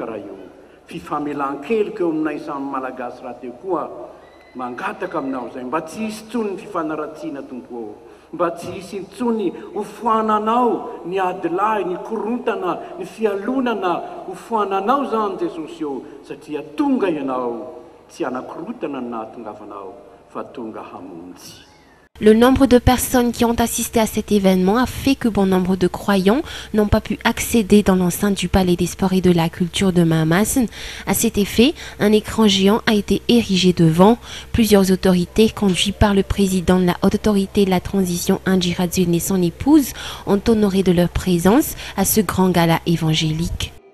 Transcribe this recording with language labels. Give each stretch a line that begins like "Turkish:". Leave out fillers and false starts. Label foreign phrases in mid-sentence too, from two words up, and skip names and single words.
Malagasy: raha io fifamelan-keloka eo aminay samy malagasy raha teo koa mangataka aminao zay mba tsy hisy intsony ny fifanaratsiana tompo mba tsy hisy intsony hofoananao ny adilahy ny korontana ny fialonana hofoananao zany Jesosy eo satria tonga ianao tsy anakorotana ny nahatongavanao fa tonga hamonjy.
French: Le nombre de personnes qui ont assisté à cet événement a fait que bon nombre de croyants n'ont pas pu accéder dans l'enceinte du Palais des Sports et de la Culture de Mahamasina. À cet effet, un écran géant a été érigé devant. Plusieurs autorités, conduites par le président de la Haute Autorité de la Transition Indira Dzune et son épouse, ont honoré de leur présence à ce grand gala évangélique.